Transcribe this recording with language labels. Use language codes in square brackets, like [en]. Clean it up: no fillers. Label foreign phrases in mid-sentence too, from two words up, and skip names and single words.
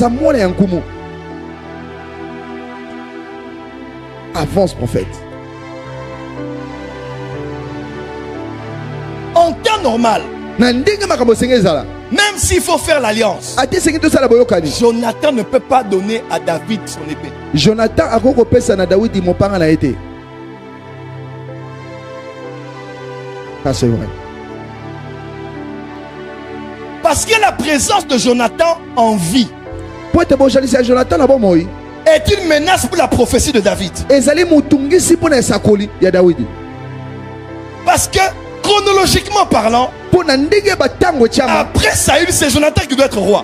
[fr] Avance, prophète. En temps normal, même s'il faut faire l'alliance, Jonathan ne peut pas donner à David son épée. [ln] Jonathan a pesa na David mopanga na été. [fr] Ça c'est vrai. Parce que la présence de Jonathan en vie est une menace pour la prophétie de David. Parce que chronologiquement parlant, après Saül, c'est Jonathan qui doit être roi.